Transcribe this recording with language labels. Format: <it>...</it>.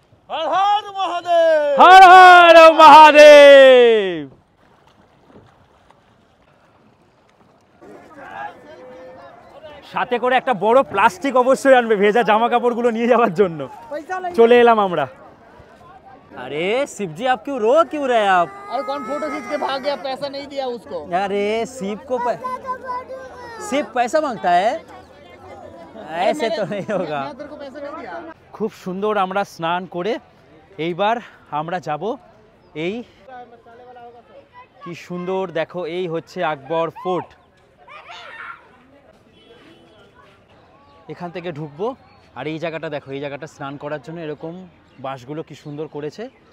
<bn>হর হর মহাদেব, হর হর মহাদেব। সাথে করে একটা বড় প্লাস্টিক অবশ্যই আনবে ভেজা জামা কাপড়গুলো নিয়ে যাওয়ার জন্য। চলে এলাম আমরা।</bn> <hi>अरे शिव जी आप क्यों रो क्यों रहे आप? अरे कौन फोटो खींच के भाग गया, पैसा नहीं दिया उसको। अरे शिव को शिव पैसा मांगता है, ऐसे तो नहीं होगा। मैं तेरे को पैसा नहीं दिया।</hi> <bn>খুব সুন্দর আমরা স্নান করে এইবার আমরা যাব এই, কি সুন্দর দেখো, এই হচ্ছে আকবর ফোর্ট। এখান থেকে ঢুকবো, আর এই জায়গাটা দেখো, এই জায়গাটা স্নান করার জন্য এরকম বাঁশগুলো কি সুন্দর করেছে।</bn>